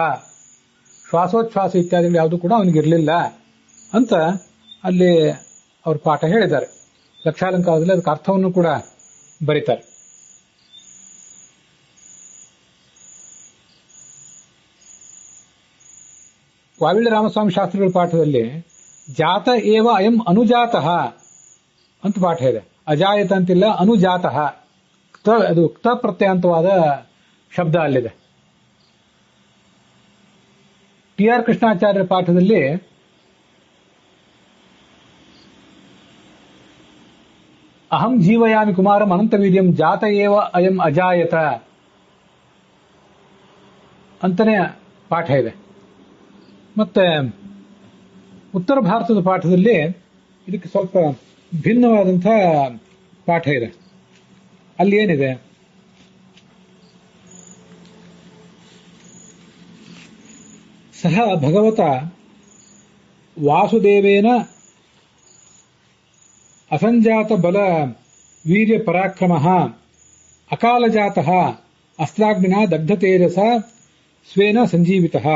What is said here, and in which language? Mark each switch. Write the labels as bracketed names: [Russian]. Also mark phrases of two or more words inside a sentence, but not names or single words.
[Kannada] ಶ್ವಾಸೋಚ್ಛ್ವಾಸ ಇತ್ಯಾದಿಗಳು ಯಾವುದು ಕೂಡ ಅವನಿಗಿರಲಿಲ್ಲ ಅಂತ ಅಲ್ಲಿ ಅವ್ರ ಪಾಠ ಹೇಳಿದ್ದಾರೆ. ಲಕ್ಷಾಲಂಕಾರದಲ್ಲಿ ಅದಕ್ಕೆ ಅರ್ಥವನ್ನು ಕೂಡ ಬರೀತಾರೆ. [Sanskrit] ವಾವಿಳ್ಯ ರಾಮಸ್ವಾಮಿ ಶಾಸ್ತ್ರಿಗಳ ಪಾಠದಲ್ಲಿ ಜಾತ ಏವ ಅಯಂ ಅನುಜಾತಃ [Kannada] ಅಂತ ಪಾಠ ಇದೆ. ಅಜಾಯತ ಅಂತಿಲ್ಲ, ಅನುಜಾತಃ. ಅದು ಕ್ತ ಪ್ರತ್ಯಂತವಾದ ಶಬ್ದ ಅಲ್ಲಿದೆ. ಟಿ ಆರ್ ಕೃಷ್ಣಾಚಾರ್ಯರ ಪಾಠದಲ್ಲಿ [Sanskrit] ಅಹಂ ಜೀವಯಾಮಿ ಕುಮಾರಂ ಅನಂತವೀರ್ಯಂ ಜಾತ ಏವ ಅಯಂ ಅಜಾಯತ [Kannada] ಅಂತಾನೆ ಪಾಠ ಇದೆ. ಮತ್ತೆ ಉತ್ತರ ಭಾರತದ ಪಾಠದಲ್ಲಿ ಇದಕ್ಕೆ ಸ್ವಲ್ಪ ಭಿನ್ನವಾದಂತಹ ಪಾಠ ಇದೆ. ಅಲ್ಲಿ ಏನಿದೆ, [Sanskrit] ಸಹ ಭಗವತ ವಾಸುದೇವೇನ ಅಸಂಜಾತ ಬಲ ವೀರ್ಯ ಪರಾಕ್ರಮ ಅಕಾಲಜಾತ ಅಸ್ತ್ರಾಗ್ನಿನ ದಗ್ಧ ತೇಜಸ ಸ್ವೇನ ಸಂಜೀವಿತ.